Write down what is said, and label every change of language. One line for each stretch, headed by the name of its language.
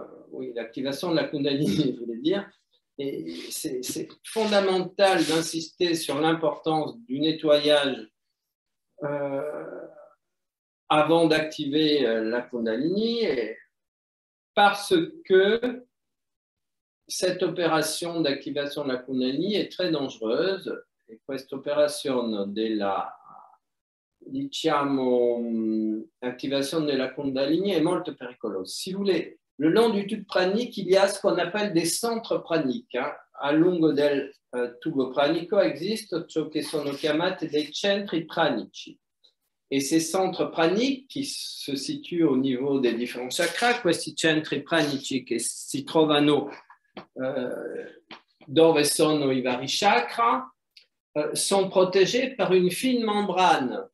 French: Oui, l'activation de la Kundalini, je voulais dire. Et c'est fondamental d'insister sur l'importance du nettoyage avant d'activer la Kundalini, parce que cette opération d'activation de la Kundalini est très dangereuse.
Italian: E questa operazione della, diciamo, activation della Kundalini est molto pericolosa.
French: Si vous voulez, le long du tube pranique, il y a ce qu'on appelle des centres praniques.
Italian: A lungo del tubo pranico existent ciò che sono chiamati dei centri pranici.
French: Et ces centres praniques qui se situent au niveau des différents chakras,
Italian: questi centri pranici che si trovano dove sono i vari chakra,
French: sont protégés par une fine membrane.